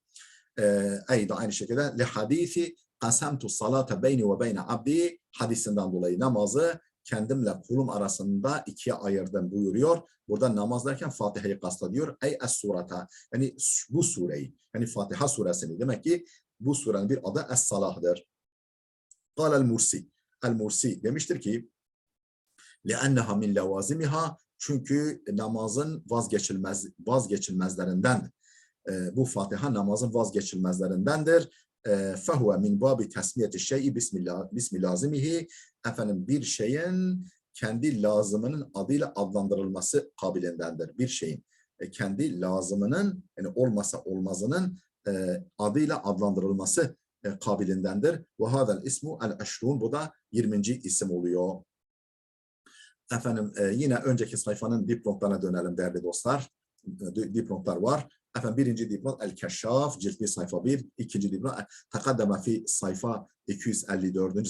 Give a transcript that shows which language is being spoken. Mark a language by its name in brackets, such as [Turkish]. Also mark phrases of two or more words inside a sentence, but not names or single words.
[Turkish] Ayda aynı şekilde [Arabic] لحديث قسمت الصلاة بيني وبين عبدي [Turkish] hadisinden dolayı namazı kendimle kulum arasında ikiye ayırdım buyuruyor. Burada namaz derken Fatiha'yı kastediyor. [Arabic] أي السورة, [Turkish] yani bu sureyi, yani Fatiha suresini, demek ki bu surenin bir adı es-salahdır. Kâle el-Mursi. El-Mursi demiştir ki [Arabic] لِأَنَّهَا مِنْ لَوَازِمِهَا, [Turkish] çünkü namazın vazgeçilmezlerinden. Bu Fatiha namazın vazgeçilmezlerindendir. [Arabic] فَهُوَ مِنْ بَابِ تَسْمِيَةِ الشَّيْءِ بِسْمِ لَازِمِهِ, [Turkish] efendim bir şeyin kendi lazımının adıyla adlandırılması kabilindendir. Bir şeyin kendi lazımının, yani olmasa olmazının adıyla adlandırılması kabilindendir. [Arabic] وَهَذَا الْاِسْمُ العشرون, [Turkish] bu da 20. isim oluyor. Efendim yine önceki sayfanın dipnotlarına dönelim değerli dostlar. Dipnotlar var. Efendim birinci dipnot El-Keşşaf, cilt 1 sayfa 1. İkinci dipnot [Arabic] تقدم في [Turkish] sayfa 254.